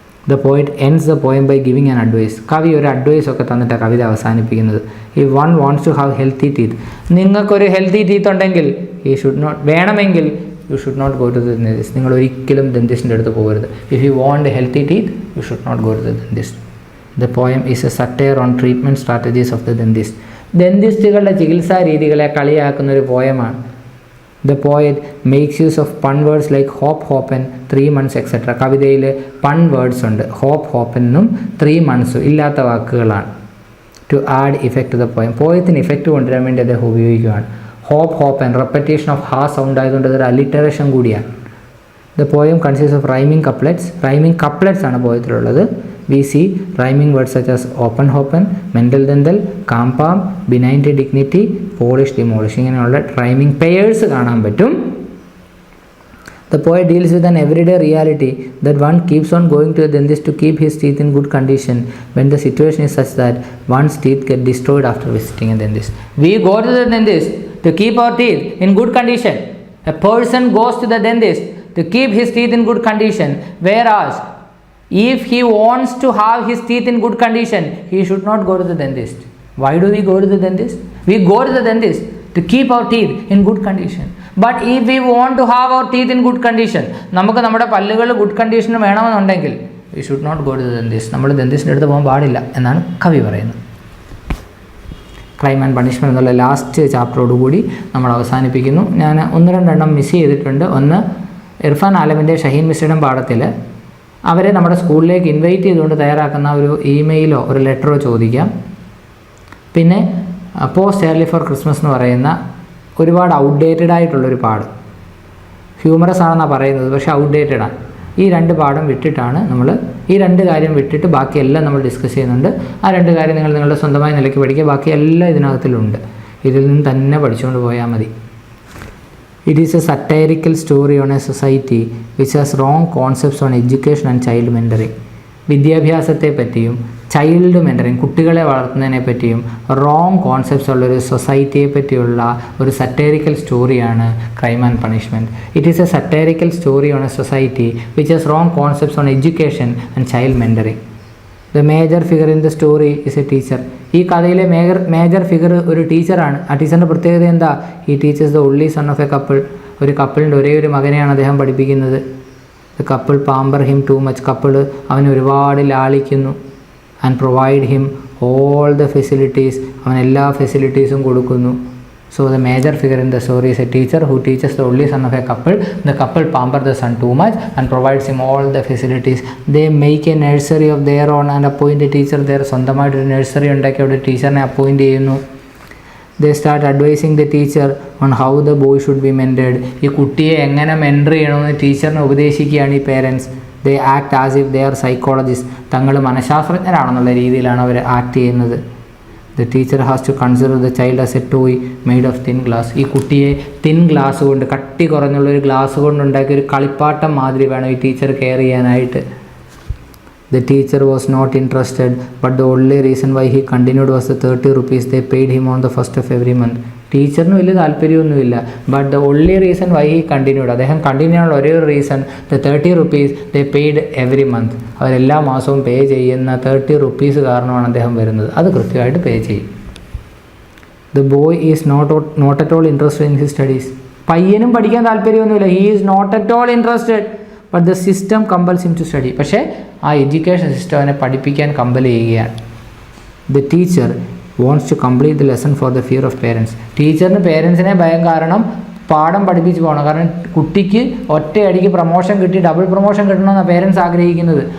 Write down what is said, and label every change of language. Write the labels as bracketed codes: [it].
[en] The poet ends the poem by giving an advice. [ml] കവി ഒരു advice ഒക്കെ തന്നിട്ടാണ് കവിത അവസാനിപ്പിക്കുന്നത്. [en] ഈ one wants to have healthy teeth. [ml] നിങ്ങൾക്കൊരു ഹെൽത്തി ടീത്ത് ഉണ്ടെങ്കിൽ വേണമെങ്കിൽ [en] You should not go to the dentist. [ml] നിങ്ങൾ ഒരിക്കലും ഡെന്റിസ്റ്റിൻ്റെ അടുത്ത് പോകരുത്. [en] If you want healthy teeth you should not go to the dentist. The poem is a satire on treatment strategies of the dentist. [ml] ഡെന്റിസ്റ്റുകളുടെ ചികിത്സാ രീതികളെ കളിയാക്കുന്ന ഒരു പോയമാണ്. [en] The poet makes use of pun words like hop, hopen, 3 months etc. [ml] കവിതയിൽ പൺ words ഉണ്ട്. Hope, ഹോപ്പനും 3 months ഇല്ലാത്ത വാക്കുകളാണ്. [en] To add effect to the poem. [ml] പോയത്തിന് effect കൊണ്ടുവരാൻ വേണ്ടി അദ്ദേഹം ഉപയോഗിക്കുകയാണ്. ഹോപ്പ്, ഹോപ്പൻ [en] repetition of ha sound [ml] ആയതുകൊണ്ട് അതൊരു അലിറ്ററേഷൻ കൂടിയാണ്. [en] The poem consists of rhyming couplets. [ml] Rhyming couplets ആണ് പോയത്തിലുള്ളത്. [en] We see rhyming words such as open, hopen, mendel, dendel, calm, palm, benign dignity, polish, demolish. [ml] ഇങ്ങനെയുള്ള rhyming pairs കാണാൻ പറ്റും. [en] The poet deals with an everyday reality that one keeps on going to a dentist to keep his teeth in good condition when the situation is such that one's teeth get destroyed after visiting a dentist. We go to the dentist to keep our teeth in good condition. A person goes to the dentist to keep his teeth in good condition, whereas if he wants to have his teeth in good condition, he should not go to the dentist. Why do we go to the dentist? We go to the dentist to keep our teeth in good condition. But if we want to have our teeth in good condition, [ml] നമുക്ക് നമ്മുടെ പല്ലുകൾ good condition വേണമെന്നുണ്ടെങ്കിൽ [en] we should not go to the dentist. [ml] നമ്മൾ ഡെന്റിസ്റ്റിൻ്റെ അടുത്ത് പോകാൻ പാടില്ല എന്നാണ് കവി പറയുന്നത്. ക്രൈം ആൻഡ് പണിഷ്മെൻറ്റ് എന്നുള്ള ലാസ്റ്റ് ചാപ്റ്ററോടുകൂടി നമ്മൾ അവസാനിപ്പിക്കുന്നു. ഞാൻ 1-2 മിസ് ചെയ്തിട്ടുണ്ട്. ഒന്ന്, ഇർഫാൻ ആലമിൻ്റെ ഷഹീൻ മിസ്രിയുടെ പാഠത്തിൽ അവരെ നമ്മുടെ സ്കൂളിലേക്ക് ഇൻവൈറ്റ് ചെയ്തുകൊണ്ട് തയ്യാറാക്കുന്ന ഒരു ഇമെയിലോ ഒരു ലെറ്ററോ ചോദിക്കാം. പിന്നെ പോസ്റ്റ് ഏർലി ഫോർ ക്രിസ്മസ് എന്ന് പറയുന്ന ഒരുപാട് ഔട്ട്ഡേറ്റഡ് ആയിട്ടുള്ളൊരു പാഠം, ഹ്യൂമറസ് ആണെന്നാണ് പറയുന്നത്, പക്ഷേ ഔട്ട്ഡേറ്റഡാണ്. ഈ 2 പാഠം വിട്ടിട്ടാണ് നമ്മൾ ഈ 2 കാര്യം വിട്ടിട്ട് ബാക്കിയെല്ലാം നമ്മൾ ഡിസ്കസ് ചെയ്യുന്നുണ്ട്. ആ 2 കാര്യം നിങ്ങൾ നിങ്ങളുടെ സ്വന്തമായ നിലയ്ക്ക് പഠിക്കുക. ബാക്കിയെല്ലാം ഇതിനകത്തിലുണ്ട്. ഇതിൽ നിന്ന് തന്നെ പഠിച്ചുകൊണ്ട് പോയാൽ മതി. [en] It is a satirical story on a society which has wrong concepts on education and child mentoring. [ml] വിദ്യാഭ്യാസത്തെ പറ്റിയും ചൈൽഡ് മെൻറ്ററിങ്, കുട്ടികളെ വളർത്തുന്നതിനെ പറ്റിയും റോങ് കോൺസെപ്റ്റ്സ് ഉള്ളൊരു സൊസൈറ്റിയെ പറ്റിയുള്ള ഒരു സറ്റേറിക്കൽ സ്റ്റോറിയാണ് crime and punishment. [en] It is a satirical story on a society which has wrong concepts on education and child mentoring. The major figure in the story is a teacher. [ml] ഈ കഥയിലെ major figure ഒരു ടീച്ചറാണ്. ആ ടീച്ചറിൻ്റെ പ്രത്യേകത എന്താ? ഈ [en] Teaches the only son of a couple. [ml] ഒരു കപ്പിളിൻ്റെ ഒരേ ഒരു മകനെയാണ് അദ്ദേഹം പഠിപ്പിക്കുന്നത്. [en] The couple pamper him too much. [ml] Couple അവനെ ഒരുപാട് ലാളിക്കുന്നു. [en] And provide him all the facilities. [ml] അവൻ എല്ലാ ഫെസിലിറ്റീസും കൊടുക്കുന്നു. [en] So the major figure in the story is a teacher who teaches the only son of a couple. The couple pamper the son too much and provides him all the facilities. They make a nursery of their own and appoint a teacher there. [ml] സ്വന്തമായിട്ടൊരു nursery ഉണ്ടാക്കി അവിടെ ടീച്ചറിനെ appoint ചെയ്യുന്നു. [en] They start advising the teacher on how the boy should be mentored. [ml] ഈ കുട്ടിയെ എങ്ങനെ mentor ചെയ്യണമെന്ന് ടീച്ചറിനെ ഉപദേശിക്കുകയാണ് ഈ parents. [en] They act as if they are psychologists. [ml] തങ്ങൾ മനഃശാസ്ത്രജ്ഞരാണെന്നുള്ള രീതിയിലാണ് അവർ ആക്ട് ചെയ്യുന്നത്. [en] The teacher has to consider the child as a toy made of thin glass. [ml] ഈ കുട്ടിയെ തിൻ ഗ്ലാസ് കൊണ്ട്, കട്ടി കുറഞ്ഞുള്ളൊരു ഗ്ലാസ് കൊണ്ടുണ്ടാക്കിയ ഒരു കളിപ്പാട്ടം മാതിരി വേണം ഈ ടീച്ചർ കെയർ ചെയ്യാനായിട്ട്. [en] The teacher was not interested, but the only reason why he continued was the 30 rupees they paid him on the 1st of every month. [ml] ടീച്ചറിന് വലിയ താല്പര്യമൊന്നുമില്ല. [en] but the only reason why he continued, [ml] അദ്ദേഹം continue ചെയ്യാനുള്ള ഒരേ ഒരു reason, [en] The 30 rupees they paid every month. [ml] അവരെല്ലാ മാസവും പേ ചെയ്യുന്ന 30 rupees കാരണമാണ് അദ്ദേഹം വരുന്നത്. അത് കൃത്യമായിട്ട് പേ ചെയ്യും. [en] The boy is not at all interested in his studies. [ml] പയ്യനും പഠിക്കാൻ താല്പര്യമൊന്നുമില്ല. [en] He is not at all interested, but the system compels him to study. [ml] പക്ഷേ ആ എഡ്യൂക്കേഷൻ സിസ്റ്റം അവനെ പഠിപ്പിക്കാൻ കമ്പൽ ചെയ്യുകയാണ്. [en] The teacher wants to complete the lesson for the fear of parents. [ml] ടീച്ചറിന് പേരൻസിനെ ഭയം കാരണം പാഠം പഠിപ്പിച്ച് പോകണം. കാരണം കുട്ടിക്ക് ഒറ്റയടിക്ക് പ്രൊമോഷൻ കിട്ടി ഡബിൾ പ്രൊമോഷൻ കിട്ടണമെന്നാണ് പേരൻസ് ആഗ്രഹിക്കുന്നത്.